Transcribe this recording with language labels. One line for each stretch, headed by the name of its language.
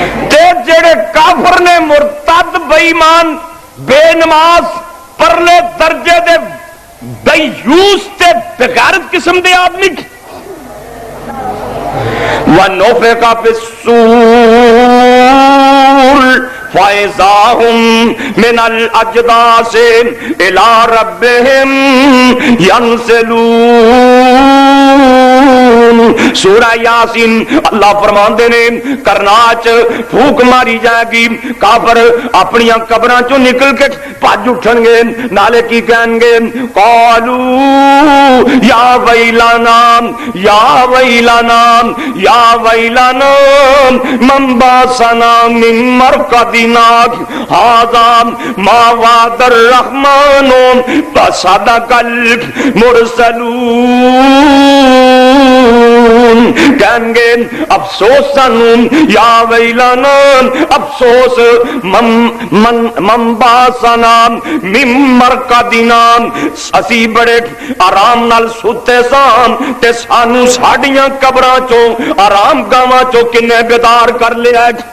Punjabi: تے جڑے کافر نے مرتد بے ایمان بے نماز پرلے درجے دے دیوس تے بغیرت قسم دے آدمی
Arabic: وَنُفِخَ فِي الصُّورِ فَإِذَا هُمْ مِنَ الْأَجْدَاثِ إِلَى رَبِّهِمْ يَنْسِلُونَ.
Punjabi: سورہ یاسین اللہ فرماندے نے کرناچ پھوک ماری جائے گی, کافر اپنی قبراں چوں نکل کے بھج اٹھن گے, نالے کی کہیں گے
Arabic: قالوا یا ویلانا یا ویلانا یا ویلانا من باسنا من مرقدنا ھذا ما وعد الرحمن وصدق المرسلون.
Punjabi: کہیں گے افسوس سانوں یا ویلانا افسوس
Arabic: من باسنا من مرقدنا
Punjabi: اسی بڑے آرام نال سوتے سان تے سانوں ساڈیاں قبراں چوں آرام گاواں چوں کنے بیدار کر لیا.